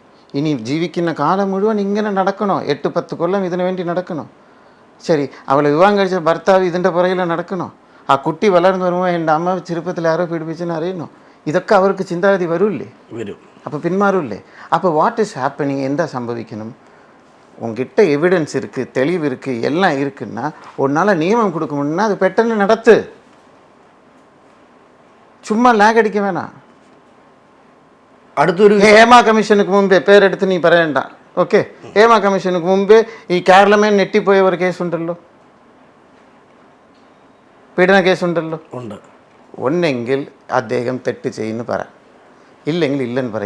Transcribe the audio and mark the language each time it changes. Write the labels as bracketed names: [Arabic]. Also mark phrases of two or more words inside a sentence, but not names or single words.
[Malayalam] ഇനി ജീവിക്കുന്ന കാലം മുഴുവൻ ഇങ്ങനെ നടക്കണോ? 8-10 കൊല്ലം ഇതിനു വേണ്ടി നടക്കണോ? ശരി, അവളെ വിവാഹം കഴിച്ച ഭർത്താവ് ഇതിൻ്റെ പുറകിൽ നടക്കണോ? ആ കുട്ടി വളർന്നു വരുമ്പോൾ എൻ്റെ അമ്മ ചെറുപ്പത്തിൽ ആരോ പീഡിപ്പിച്ചെന്ന് അറിയണോ? ഇതൊക്കെ അവർക്ക് ചിന്താഗതി വരൂല്ലേ? വരും. അപ്പോൾ പിന്മാറൂല്ലേ? അപ്പോൾ [English] what is happening? [Malayalam] എന്താ സംഭവിക്കണം? [Tamil] உங்ககிட்ட எவிடன்ஸ் இருக்குது, தெளிவு இருக்குது, எல்லாம் இருக்குன்னா உன்னால் நியமம் கொடுக்க முடியும்னா அது பெட்டன்னு நடத்து. சும்மா லாக் அடிக்க வேணாம். [Malayalam] അടുത്തൊരു ഹേമ കമ്മീഷനുക്ക് മുമ്പേ പേരെടുത്ത് നീ പറയണ്ട. ഓക്കെ, ഹേമ കമ്മീഷനുക്ക് മുമ്പേ ഈ കേരളമേ നെറ്റിപ്പോയ ഒരു കേസുണ്ടല്ലോ, പീഡന കേസുണ്ടല്ലോ. ഉണ്ട്. ഒന്നെങ്കിൽ അദ്ദേഹം തെറ്റ് ചെയ്യുന്നു പറ, ഇല്ലെങ്കിൽ ഇല്ലെന്ന് പറ.